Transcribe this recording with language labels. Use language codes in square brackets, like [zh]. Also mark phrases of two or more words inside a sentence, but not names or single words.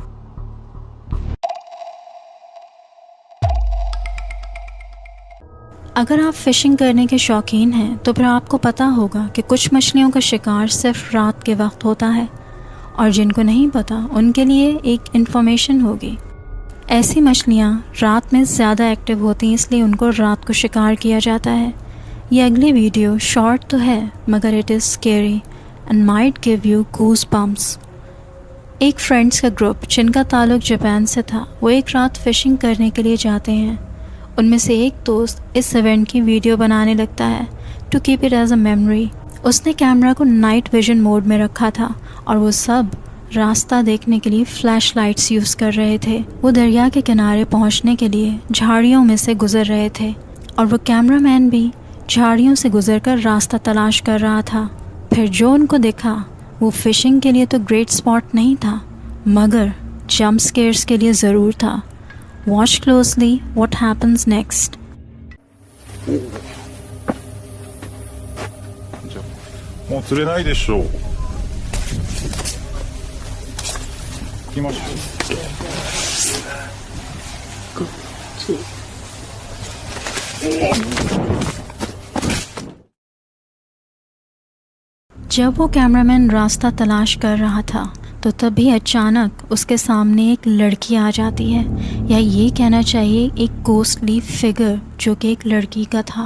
[hi] अगर आप फ़िशिंग करने के शौकीन हैं तो फिर आपको पता होगा कि कुछ मछलियों का शिकार सिर्फ रात के वक्त होता है, और जिनको नहीं पता उनके लिए एक इन्फॉर्मेशन होगी। ऐसी मछलियाँ रात में ज़्यादा एक्टिव होती हैं, इसलिए उनको रात को शिकार किया जाता है। ये अगली वीडियो शॉर्ट तो है मगर [en] it is scary and might give you goose bumps. [hi] एक फ्रेंड्स का ग्रुप जिनका ताल्लुक जापान से था, वो एक रात फ़िशिंग करने के लिए जाते हैं। उनमें से एक दोस्त इस इवेंट की वीडियो बनाने लगता है [en] to keep it as a memory. [hi] उसने कैमरा को [en] night vision mode [hi] में रखा था और वो सब रास्ता देखने के लिए [en] flash lights [hi] यूज़ कर रहे थे। वो दरिया के किनारे पहुंचने के लिए झाड़ियों में से गुजर रहे थे। और वो कैमरामैन भी झाड़ियों से गुजरकर रास्ता तलाश कर रहा था। फिर जो उनको दिखा वो फिशिंग के लिए तो [en] great spot [hi] नहीं था, मगर [en] jump scares [hi] के लिए ज़रूर था। [en] watch closely what happens next. [ja] もう釣れないでしょう。行きましょ [hi] जब वो कैमरामैन रास्ता तलाश कर रहा था तो तभी अचानक उसके सामने एक लड़की आ जाती है, या ये कहना चाहिए एक [en] ghostly figure [hi] जो कि एक लड़की का था।